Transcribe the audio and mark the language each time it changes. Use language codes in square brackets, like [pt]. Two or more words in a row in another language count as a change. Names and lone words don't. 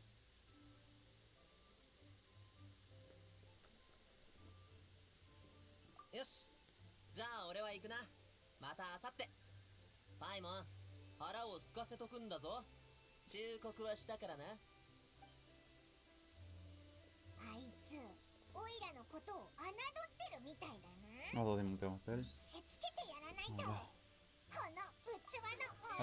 [ja] よし、じゃあ俺は行くな。またあさって。パイモン、腹を空かせとくんだぞ。忠告はしたからな。あいつオイラのことを侮ってるみたいだな。 [fr] Attendez, mon père m'appelle. [ja] 見せつけてやらないと。 [fr] Voilà. [ja] この器の